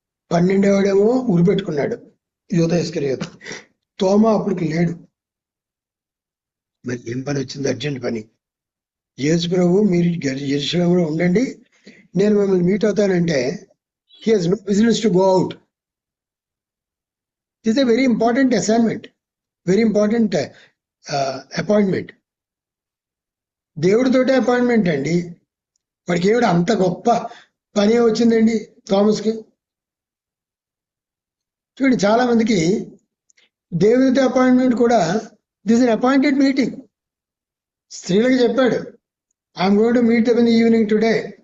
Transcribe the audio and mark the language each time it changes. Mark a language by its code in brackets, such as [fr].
[te] 12వాడేమో ఉరిపెట్టుకున్నాడు, యూదా ఇస్కరియోతు. తోమా అప్పటికి లేడు. మరి ఏం పని వచ్చింది? అర్జెంట్ పని. యేసు ప్రభు మీరు యెరూషలేములో ఉండండి, నేను మిమ్మల్ని meet అవుతానంటే [en] he has no business to go out. This is a very important assignment, very important appointment. [te] దేవుడితోటే appointment అండి. వాడికి ఏమిటి అంత గొప్ప పని వచ్చిందండి థామస్కి? చూడండి, చాలా మందికి దేవుడితో అపాయింట్మెంట్ కూడా [en] This is appointed meeting. [te] స్త్రీలకు చెప్పాడు, [en] I'm going to meet them in the evening today.